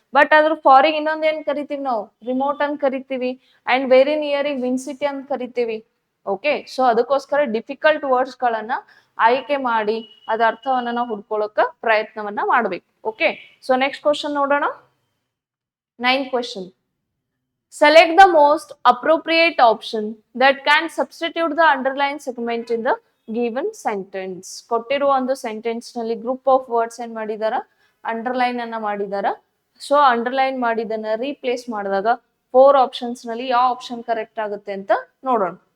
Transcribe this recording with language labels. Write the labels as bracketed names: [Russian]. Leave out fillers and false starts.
[Kannada] But ಅದ್ರ ಫಾರಿಗೆ ಇನ್ನೊಂದ್ ಏನ್ ಕರಿತೀವಿ ನಾವು, ರಿಮೋಟ್ ಅಂತ ಕರಿತೀವಿ. ಅಂಡ್ ವೆರಿ ನಿಯರ್ ವಿನ್ಸಿಟಿ ಅಂತ ಕರಿತೀವಿ. ಓಕೆ, ಸೊ ಅದಕ್ಕೋಸ್ಕರ ಡಿಫಿಕಲ್ಟ್ ವರ್ಡ್ಸ್ ಗಳನ್ನ ಆಯ್ಕೆ ಮಾಡಿ ಅದ ಅರ್ಥವನ್ನ ನಾವು ಹುಡ್ಕೊಳಕ ಪ್ರಯತ್ನವನ್ನ ಮಾಡ್ಬೇಕು. ಓಕೆ, ಸೊ ನೆಕ್ಸ್ಟ್ ಕ್ವಶನ್ ನೋಡೋಣ. 9th question. [English] Select the most appropriate option that can substitute the underlined segment in the given sentence. [Kannada] ಕೊಟ್ಟಿರುವ ಒಂದು ಸೆಂಟೆನ್ಸ್ ನಲ್ಲಿ ಗ್ರೂಪ್ ಆಫ್ ವರ್ಡ್ಸ್ ಏನ್ ಮಾಡಿದಾರ, ಅಂಡರ್ಲೈನ್ ಅನ್ನ ಮಾಡಿದಾರ. ಸೊ ಅಂಡರ್ಲೈನ್ ಮಾಡಿದನ್ನ ರೀಪ್ಲೇಸ್ ಮಾಡಿದಾಗ 4 ಆಪ್ಷನ್ಸ್ ನಲ್ಲಿ ಯಾವ ಆಪ್ಷನ್ ಕರೆಕ್ಟ್ ಆಗುತ್ತೆ ಅಂತ ನೋಡೋಣ.